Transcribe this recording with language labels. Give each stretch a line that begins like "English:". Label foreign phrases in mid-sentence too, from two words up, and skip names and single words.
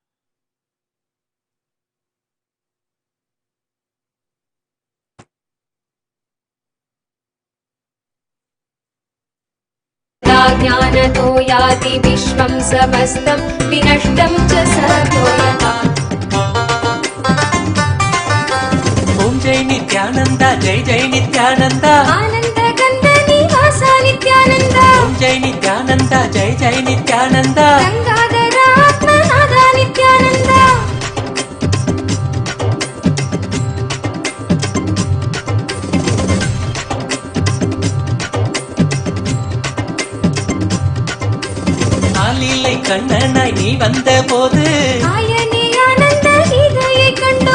Sanskrit: ज्ञानतो याति विश्वं समस्तं विनष्टं च सतो यथा
Hindi: ओम जय नित्यानंद जय जय नित्यानंद आनंद गंध निवासा नित्यानंद ओम जय नित्यानंद जय जय नित्यानंद गंगाधर आत्मनाद नित्यानंद
Tamil: ஆலிலை கண்ணனாய் நீ வந்த போது ஆயனே ஆனந்த கீதையை கண்டோ